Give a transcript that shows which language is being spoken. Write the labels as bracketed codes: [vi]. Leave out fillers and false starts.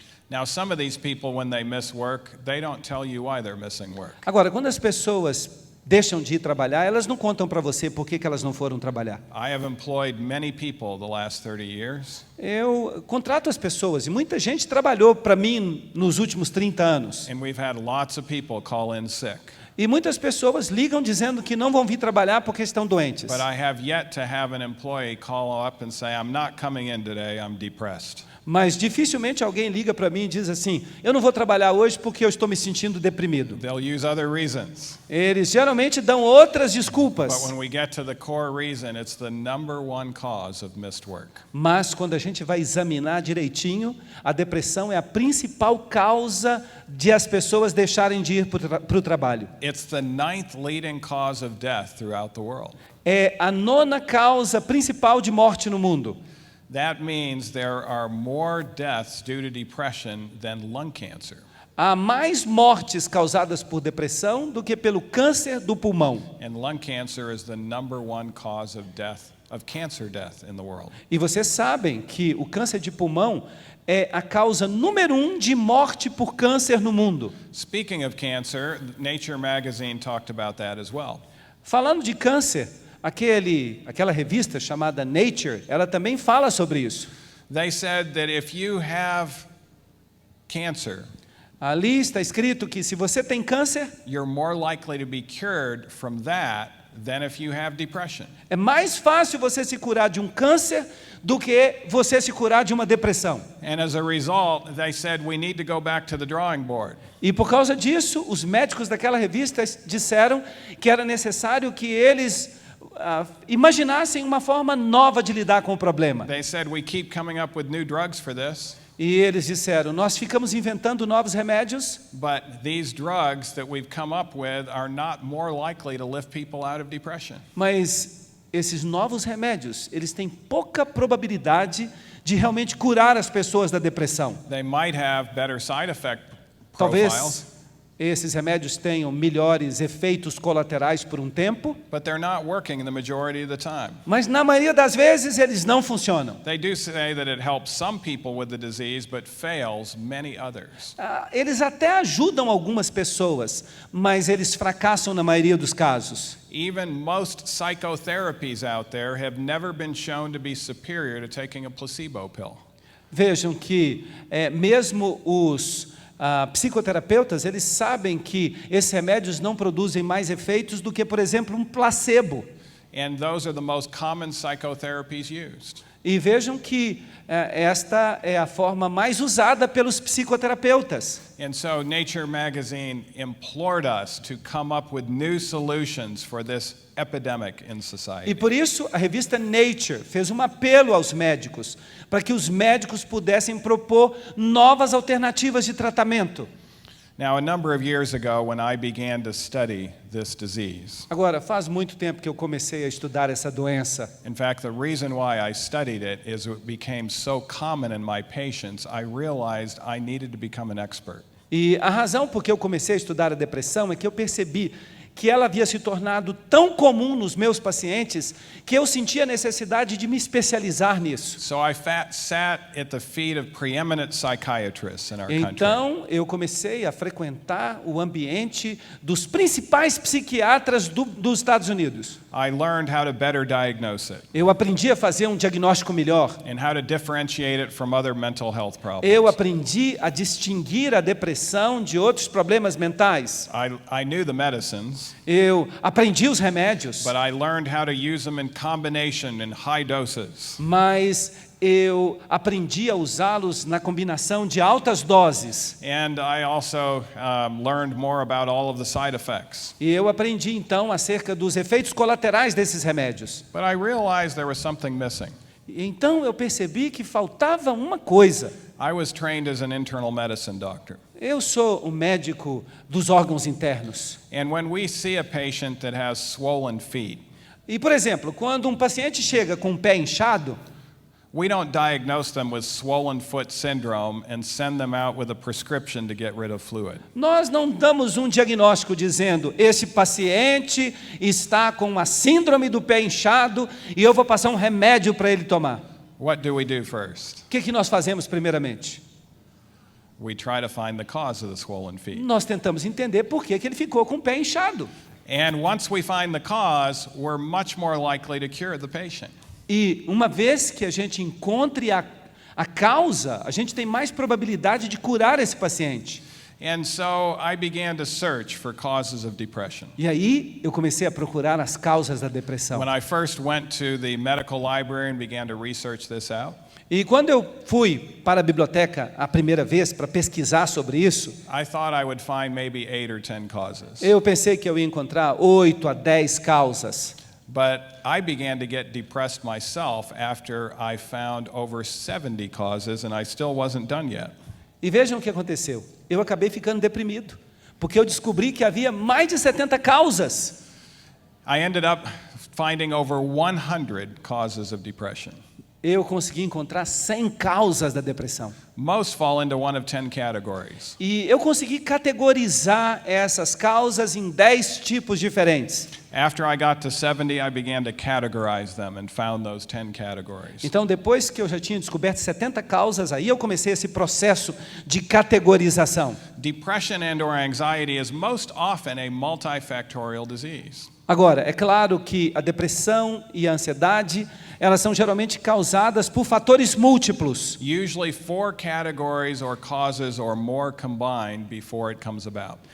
[en] Now, some of these people, when they miss work, they don't tell you why they're missing work. [pt] Agora, quando as pessoas deixam de ir trabalhar, elas não contam para você por que elas não foram trabalhar. [en] I have employed many people the last 30 years, [pt] Eu contrato as pessoas, e muita gente trabalhou para mim nos últimos 30 anos. [en] and we've had lots of people call in sick. [pt] E muitas pessoas ligam dizendo que não vão vir trabalhar porque estão doentes. [en] But I have yet to have an employee call up and say, I'm not coming in today, I'm depressed. [pt] Mas dificilmente alguém liga para mim e diz assim, eu não vou trabalhar hoje porque eu estou me sentindo deprimido. [en] They'll use other reasons. [pt] Eles geralmente dão outras [en] But [pt] desculpas. [en] when we get to the core reason, it's the number one cause of missed work. [pt] Mas quando a gente vai examinar direitinho, a depressão é a principal causa de as pessoas deixarem de ir para o trabalho. [en] It's the 9th leading cause of death throughout the world. [pt] É a 9ª causa principal de morte no mundo. [en] That means there are more deaths due to depression than lung cancer. [pt] Há mais mortes causadas por depressão do que pelo câncer do pulmão. [en] And lung cancer is the number one cause of death, of cancer death in the world. [pt] E vocês sabem que o câncer de pulmão é a causa número 1 de morte por câncer no mundo. [en] Speaking of cancer, Nature magazine talked about that as well. [pt] Falando de câncer, aquela revista chamada Nature, ela também fala sobre isso. [en] They said that if you have cancer, [pt] Ali está escrito que se você tem câncer, [en] you're more likely to be cured from that than if you have depression. [pt] é mais fácil você se curar de um câncer do que você se curar de uma depressão. [en] And as a result, they said we need to go back to the drawing board. [pt] E por causa disso, os médicos daquela revista disseram que era necessário que eles imaginassem uma forma nova de lidar com o problema. [en] They said we keep coming up with new drugs for this, [pt] E eles disseram, nós ficamos inventando novos remédios, [en] but these drugs that we've come up with are not more likely to lift people out of depression. [pt] mas esses novos remédios, eles têm pouca probabilidade de realmente curar as pessoas da depressão. [en] They might have better side effect [pt] Talvez [en] profiles, [pt] esses remédios tenham melhores efeitos colaterais por um tempo, [en] but they're not working the majority of the time. [pt] mas na maioria das vezes eles não funcionam. [en] They do say that it helps some people with the disease, but fails many others. [pt] Eles até ajudam algumas pessoas, mas eles fracassam na maioria dos casos. [en] Even most psychotherapies out there have never been shown to be superior to taking a placebo pill. [pt] Vejam que mesmo os psicoterapeutas, eles sabem que esses remédios não produzem mais efeitos do que, por exemplo, um placebo. [en] And those are the most common psychotherapies used. [pt] E vejam que esta é a forma mais usada pelos psicoterapeutas. [en] And so Nature magazine implored us to come up with new solutions for this epidemic in society. [pt] E por isso a revista Nature fez um apelo aos médicos, para que os médicos pudessem propor novas alternativas de tratamento. [en] Now, a number of years ago, when I began to study this disease, [pt] Agora, faz muito tempo que eu comecei a estudar essa doença. [en] in fact, the reason why I studied it is it became so common in my patients, I realized I needed to become an expert. [pt] E a razão por que eu comecei a estudar a depressão é que eu percebi que ela havia se tornado tão comum nos meus pacientes que eu sentia a necessidade de me especializar nisso. [en] So I sat at the feet of preeminent psychiatrists in our country. [pt] Então, eu comecei a frequentar o ambiente dos principais psiquiatras dos Estados Unidos. [en] I learned how to better diagnose it [pt] Eu aprendi a fazer um diagnóstico melhor. [en] and how to differentiate it from other mental health problems. [pt] Eu aprendi a distinguir a depressão de outros problemas mentais. [en] I knew the medicines, [pt] Eu aprendi os remédios, [en] but I learned how to use them in combination in high doses. [pt] mas eu aprendi a usá-los na combinação de altas doses. [en] And I also learned more about all of the side effects. [pt] E eu aprendi então acerca dos efeitos colaterais desses remédios. [en] But I realized there was something missing. [pt] Então eu percebi que faltava uma coisa. [en] I was trained as an internal medicine doctor. [pt] Eu sou um médico dos órgãos internos. [en] And when we see a patient that has swollen feet, [pt] E, por exemplo, quando um paciente chega com o pé inchado, [en] we don't diagnose them with swollen foot syndrome and send them out with a prescription to get rid of fluid. [pt] nós não damos um diagnóstico dizendo, esse paciente está com uma síndrome do pé inchado e eu vou passar um remédio para ele tomar. [en] What do we do first? [pt] O que nós fazemos primeiramente? [en] We try to find the cause of the swollen feet. [pt] Nós tentamos entender por que ele ficou com o pé inchado. [en] And once we find the cause, we're much more likely to cure the patient. [pt] E uma vez que a gente encontre a causa, a gente tem mais probabilidade de curar esse paciente. [en] And so I began to search for causes of depression. [pt] E aí eu comecei a procurar as causas da depressão. [en] When I first went to the medical library and began to research this out, [pt] E quando eu fui para a biblioteca a primeira vez para pesquisar sobre isso, [en] I thought I would find maybe 8 or 10 causes. [pt] eu pensei que eu ia encontrar 8 a 10 causas. [en] But I began to get depressed myself after I found over 70 causes, and I still wasn't done yet. [pt] E vejam o que aconteceu. Eu acabei ficando deprimido, porque eu descobri que havia mais de 70 causas. [en] I ended up finding over 100 causes of depression. [pt] Eu consegui encontrar 100 causas da depressão. [en] Most fall into one of 10 categories. [pt] E eu consegui categorizar essas causas em 10 tipos diferentes. [en] After I got to 70, I began to categorize them and found those 10 categories. [pt] Então, depois que eu já tinha descoberto 70 causas, aí eu comecei esse processo de categorização. [en] Depression and/or anxiety is most often a multifactorial disease. [pt] Agora, é claro que a depressão e a ansiedade, elas são geralmente causadas por fatores múltiplos. [en] Usually 4 categories or causes or more combined before it comes about.